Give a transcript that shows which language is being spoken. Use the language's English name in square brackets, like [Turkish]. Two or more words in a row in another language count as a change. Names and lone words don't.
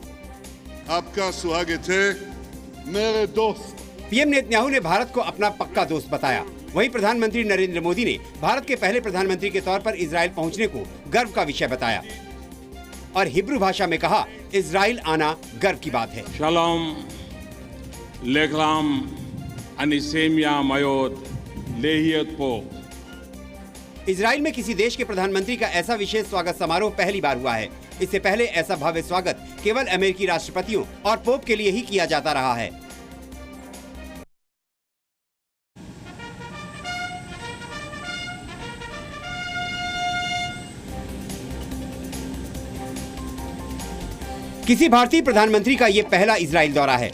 [Hindi] आपका स्वागत है मेरे दोस्त। पीएम नेतन्याहू ने भारत को अपना पक्का दोस्त बताया। वहीं प्रधानमंत्री नरेंद्र मोदी ने भारत के पहले प्रधानमंत्री के तौर पर इजरायल पहुंचने को गर्व का विषय बताया और हिब्रू भाषा में कहा, इजरायल आना गर्व की बात है। [Hebrew] שלום לכולם, אני שמח מאוד להיות פה। [Hindi] इजरायल में किसी देश के प्रधानमंत्री का ऐसा विशेष स्वागत समारोह पहली बार हुआ है। इससे पहले ऐसा भव्य स्वागत केवल अमेरिकी राष्ट्रपतियों और पोप के लिए ही किया जाता रहा है। किसी भारतीय प्रधानमंत्री का ये पहला इजरायल दौरा है।